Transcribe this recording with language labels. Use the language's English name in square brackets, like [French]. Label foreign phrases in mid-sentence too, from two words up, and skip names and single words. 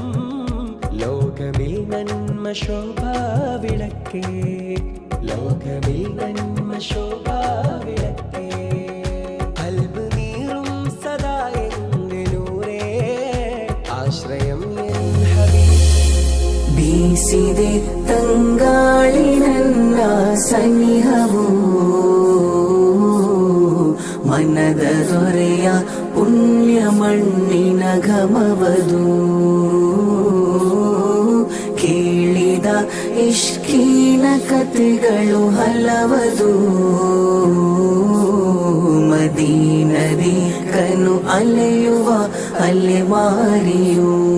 [Malayalam] ലോകമിൽ നന്മ ശോഭാവിളക്കേ, ലോകമിൽ നന്മ ശോഭാവിളക്കേ. കൽബ് നീറും സദാ എൻ്റെ നൂറേ, ആശ്രയം എൻ ഹബീബ്. [Kannada] ಬೀಸಿದೆ ತಂಗಾಳಿನನ್ನ ಸನಿಹವು, ಮನದ ದೊರೆಯ ಪುಣ್ಯ ಮಣ್ಣಿನ ಘಮವದು. ಕೇಳಿದ ಇಷ್ಕೀನ ಕಥೆಗಳು ಹಲವದು, ಮದೀನದಿ ಕನು ಅಲೆಯುವ ಅಲೆಮಾರಿಯೂ.